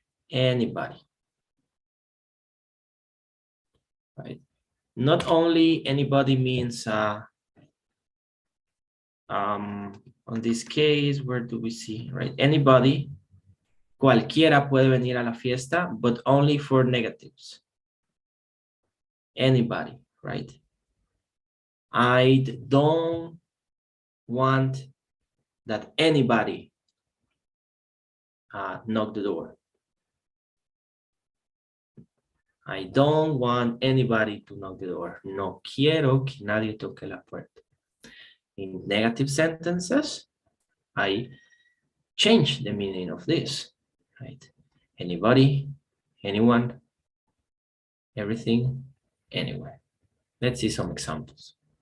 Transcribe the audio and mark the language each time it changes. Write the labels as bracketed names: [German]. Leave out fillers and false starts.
[English] Anybody, right? Not only anybody means, on this case, where do we see, right? [Spanish] Anybody, cualquiera puede venir a la fiesta, [English] but only for negatives. Anybody, right? I don't want that anybody knock the door. I don't want anybody to knock the door. [Spanish] No quiero que nadie toque la puerta. [English] In negative sentences, I change the meaning of this, right? Anybody, anyone, everything, anywhere. Let's see some examples.